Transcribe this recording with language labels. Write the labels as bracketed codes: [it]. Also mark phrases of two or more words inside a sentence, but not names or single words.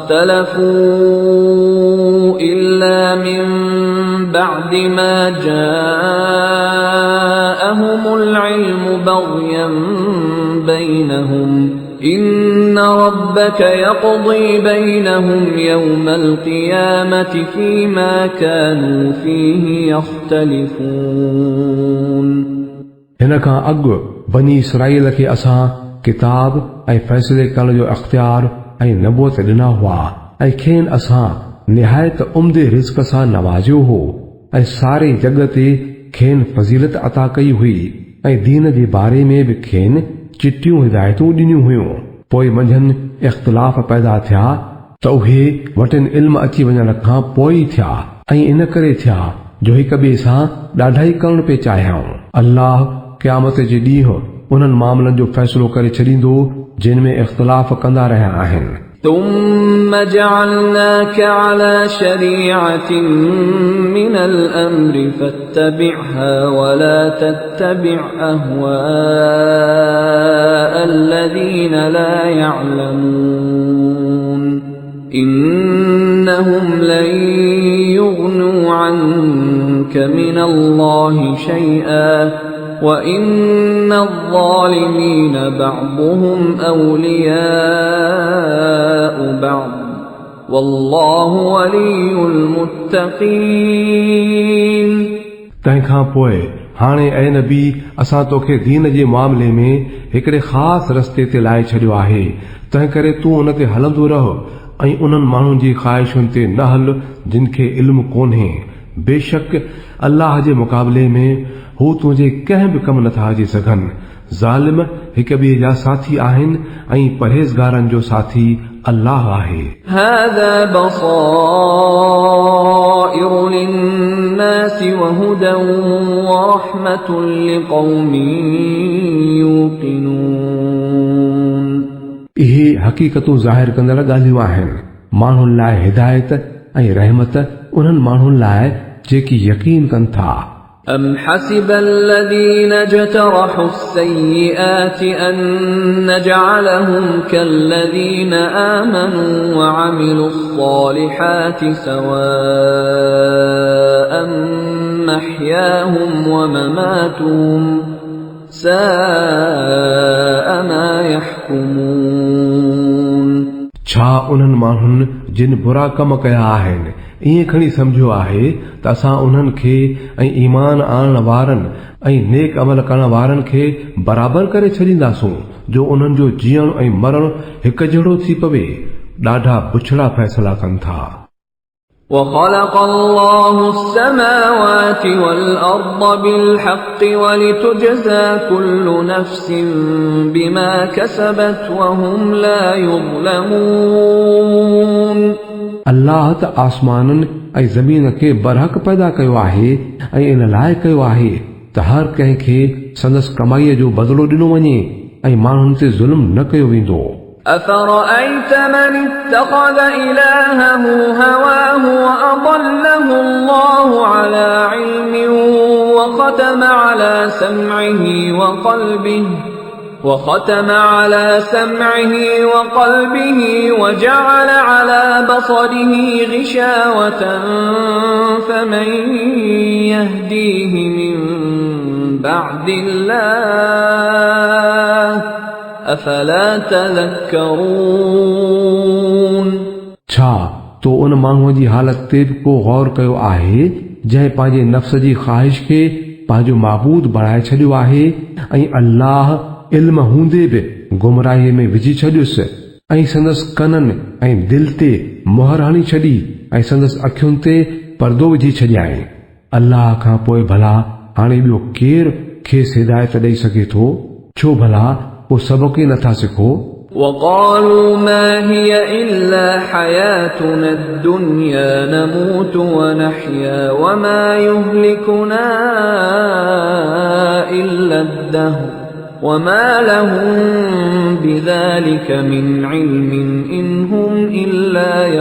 [ar] اختلفوا إلا من بعد ما جاءهم العلم بغيا بينهم إن ربك يقضي بينهم يوم القيامة فيما كانوا فيه يختلفون [sd] हिन खां अॻु बनी इसराईल खे असां किताब ऐं फ़ैसिले करण जो अख़्तियार ऐं नबूअत ॾिना हुआ ऐं खेनि असां निहायत उम्दे रिज़्क़ सां नवाज़ियो हो ऐं सारे जग ते खेनि फज़ीलत अता कई हुई ऐं दीन जे बारे में बि खेनि चिटियूं हिदायतूं ॾिनियूं हुयूं पोइ मंझंदि इख़्तिलाफ़ पैदा थिया त उहे वटिन इल्म अची वञण खां पोइ थिया ऐं इन करे थिया जो हिक ॿिए सां ॾाढा ई करण पिए चाहियूं अल्लाह क़यामत जे ॾींहुं उन्हनि मामलनि जो फ़ैसिलो करे छॾींदो जिन में इख़्तिलाफ़ कंदा रहिया आहिनि [ar] ثم جعلناك على شريعة من الأمر فاتبعها ولا تتبع أهواء الذين لا يعلمون إنهم لن يغنوا عنك من الله شيئا وإن الظالمين بعضهم أولياء بعض والله ولي المتقين [sd] तंहिंखां पोइ हाणे ऐं नबी असां तोखे दीन जे मामले में हिकिड़े ख़ासि रस्ते ते लाहे छॾियो आहे तंहिं करे तूं उन ते हलंदो रह ऐं उन्हनि माण्हुनि जी ख़्वाहिशुनि ते न हल जिन खे इल्मु कोन्हे बेशक अल्लाह जे मुक़ाबले में हू तुंहिंजे कंहिं बि कमु नथा अची सघनि ज़ालिम हिक ॿिए जा साथी आहिनि ऐं परहेज़गारनि जो साथी अल्लाह आहे [ar] هذا بصائر للناس وهدى ورحمة لقوم يوقنون [sd] इहे हक़ीक़तूं ज़ाहिर कंदड़ ॻाल्हियूं आहिनि माण्हुनि लाइ हिदायत ऐं रहमत उन्हनि माण्हुनि लाइ जेकी यकीन कनि था [ar] أم حسب الذين اجترحوا السيئات أن نجعلهم كالذين آمنوا وعملوا الصالحات سواء محياهم ومماتهم ساء ما يحكمون [sd] छा उन्हनि माण्हुनि जिन बुरा कम कया आहिनि ईअं खणी सम्झो आहे त असां उन्हनि खे ऐं ईमान आणण वारनि ऐं नेक अमल करण वारनि खे बराबरि करे छॾींदासूं जो उन्हनि जो जीअण ऐं मरण हिकु जहिड़ो थी पवे ॾाढा बुछड़ा फ़ैसला कनि था [ar] وخلق الله السماوات والأرض بالحق ولتجزى كل نفس بما كسبت وهم لا يظلمون [sd] अल्लाह त आसमाननि ऐं ज़मीन खे बरहक पैदा कयो आहे ऐं इन लाइ कयो आहे त हर कंहिंखे संदसि कमाईअ जो बदिलो ॾिनो वञे ऐं माण्हुनि ते ज़ुल्म न कयो वेंदो [ar] أفرأيت من اتخذ إلهه هواه وأضله الله على علم وختم على سمعه وقلبه وجعل على بصره غشاوة فمن يهديه من بعد الله أفلا تذكرون [sd] छा तो उन माण्हूअ जी हालत ते बि को गौर कयो आहे जंहिं पंहिंजे नफ़्स जी ख़्वाहिश खे पंहिंजो माबूद बणाए छॾियो आहे ऐं अल्लाह इल्म हूंदे बि गुमराहीअ में विझी छॾियुसि ऐं संदसि कननि ऐं दिल ते मुहर हणी छॾी ऐं संदसि अखियुनि ते पर्दो विझी छॾियाई अल्लाह खां पोइ भला हाणे ॿियो केरु खेसि हिदायत ॾेई सघे थो छो भला को सबक़ ई नथा सिखो [ar] وقالوا ما هي إلا حياتنا الدنيا نموت ونحيا وما يهلكنا إلا الدهر وما لهم بذلك من علم إن هم إلا